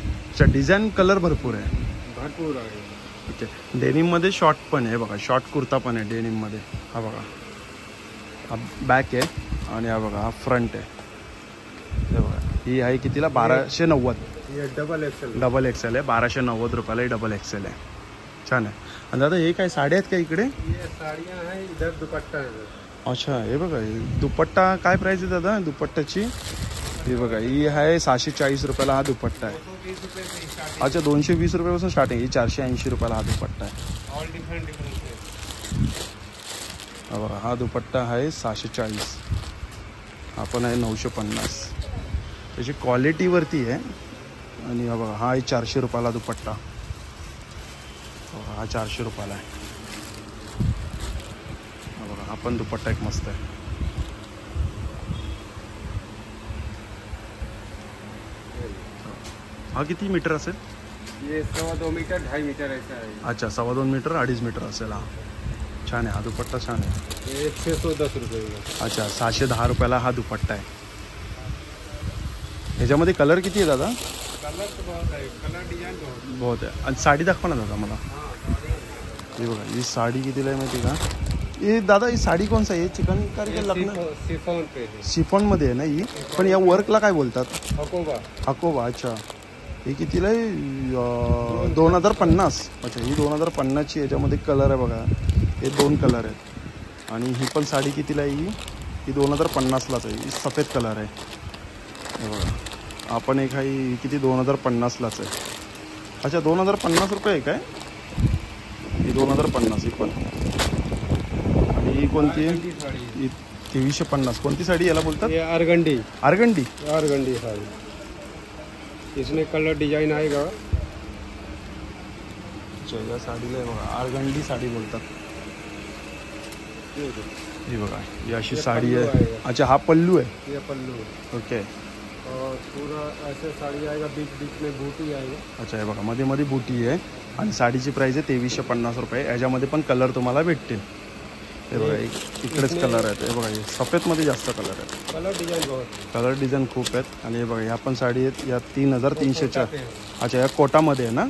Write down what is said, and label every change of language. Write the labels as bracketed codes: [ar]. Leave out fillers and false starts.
[mr] अच्छा, design colour भरपूर आहे। ओके, डेनिममध्ये शॉर्ट पण आहे बघा, शॉर्ट कुर्ता पण आहे डेनिममध्ये। हा बघा, हा बॅक आहे, आणि हा बघा, हा फ्रंट आहे। हे बघा, ही आहे कितीला? 1290। डबल एक्सेल आहे, 1290 रुपयाला ही डबल एक्सेल आहे। छान आहे। आणि दादा हे काय साड्या आहेत का इकडे? [hi] ये साड़ियाँ हैं, इधर दुपट्टा है। [mr] अच्छा हे बघा दुपट्टा काय प्राइस आहे दादा दुपट्ट्याची? हे बघा ही आहे 640 रुपयाला हा दुपट्टा आहे। [hi] 220 रुपये से स्टार्टिंग, [mr] अच्छा 220 रुपयापासून स्टार्टिंग, ही 480 रुपयाला हा दुपट्टा आहे। [hi] ऑल डिफरेंट है। [mr] हा बघा हा दुपट्टा आहे 640, हा पण आहे 950, त्याची क्वालिटीवरती आहे। आणि हा बघा हा आहे 400 रुपयाला दुपट्टा, हा 400 रुपयाला आहे। हा बघा हा पण दुपट्टा एक मस्त आहे। हा किती मीटर असेल? [hi] ये 2.25 मीटर 2.5 मीटर ऐसा है। [mr] अच्छा 2.25 मीटर 2.5 मीटर असेल हा। छान आहे हा दुपट्टा, छान आहे। [hi] ये 610 रुपये का। [mr] अच्छा 610 रुपयाला हा दुपट्टा आहे। ह्याच्यामध्ये कलर किती आहे दादा? [hi] कलर तो बहुत है, कलर डिजाइन [mr] बहुत आहे। आणि साडी दाखवा ना दादा मला। [hi] हाँ, [mr] हे बघा ही साडी कितीला आहे माहिती का? हे दादा ही साडी कोणसा आहे? [hi] चिकनकारी का लग्न? शिफॉन पे है। [mr] शिफॉनमध्ये आहे ना ही, पण या वर्कला काय बोलतात? हकोबा। हकोबा। अच्छा ही कितीला आहे? 2050। अच्छा ही 2050ची, याच्यामध्ये कलर आहे बघा, हे 2 कलर आहेत। आणि ही पण साडी कितीला आहे? ही 2050लाच आहे, ही सफेद कलर आहे। हे बघा आपण एक आहे, ही किती 2050लाच आहे। अच्छा 2050 रुपये आहे काय? ही 2050 ही पण। आणि ही कोणती आहे? ही 2350। कोणती साडी याला बोलतात? [hi] ये आरगंडी। आरगंडी। आरगंडी साड़ी, इसमें कलर डिजाइन आएगा। [mr] अच्छा या साडीला बघा आरगंडी साडी बोलतात। ही बघा ही अशी साडी आहे। अच्छा हा पल्लू आहे। [hi] ये पल्लू है। ओके। और पूरा ऐसे साड़ी आएगा, बीच बीच में बूटी आएगा। [mr] अच्छा हे बघा मध्ये मध्ये बुटी आहे आणि साडीची प्राइस आहे 2350 रुपये। याच्यामध्ये पण कलर तुम्हाला भेटतील। हे बघा इकडेच कलर आहेत। हे बघा सफेदमध्ये जास्त कलर आहेत। [hi] कलर डिजाइन बहुत, [mr] कलर डिझाईन खूप आहेत। आणि हे बघा ह्या पण साडी आहेत, या 3300च्या। [hi] कोटा पे। [mr] अच्छा या कोटामध्ये आहे ना?